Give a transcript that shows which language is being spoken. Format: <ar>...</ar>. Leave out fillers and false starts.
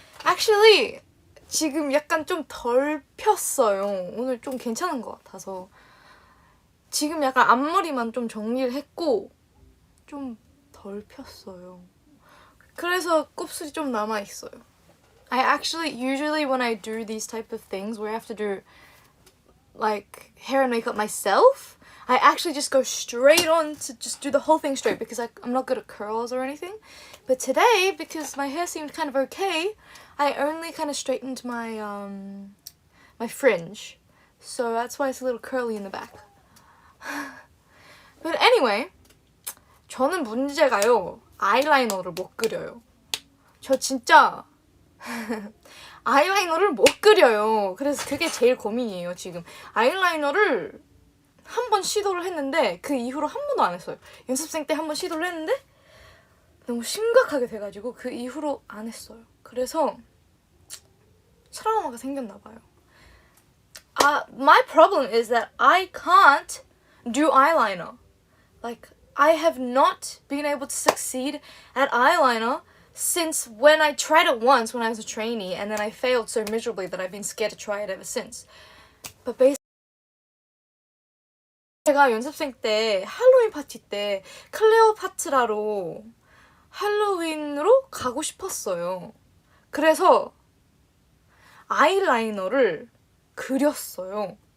<en>Actually,</en> <ko>지금 약간 좀 덜 폈어요. 오늘 좀 괜찮은 것 같아서. 지금 약간 앞머리만 좀 정리를 했고 좀 덜 폈어요. 그래서 곱슬이 좀 남아있어요.</ko> <en>I actually, usually when I do these type of things where I have to do like hair and makeup myself, I actually just go straight on to just do the whole thing straight because I'm not good at curls or anything. But today, because my hair seemed kind of okay, I only kind of straightened my my fringe. So that's why it's a little curly in the back. But anyway,</en> <ko>저는 문제가요. 아이라이너를 못 그려요. 저 진짜 아이라이너를 못 그려요. 그래서 그게 제일 고민이에요, 지금. 아이라이너를 한 번 시도를 했는데 그 이후로 한 번도 안 했어요. 연습생 때 한 번 시도를 했는데 너무 심각하게 돼가지고 그 이후로 안 했어요. 그래서 트라우마가 생겼나 봐요.</ko> <en>My problem is that I can't do eyeliner. Like, I have not been able to succeed at eyeliner since when I tried it once when I was a trainee, and then I failed so miserably that I've been scared to try it ever since. But basically,</en> <ko>제가 연습생 때 할로윈 파티 때 클레오파트라로 할로윈으로 가고 싶었어요. 그래서 아이라이너를 그렸어요.</ko>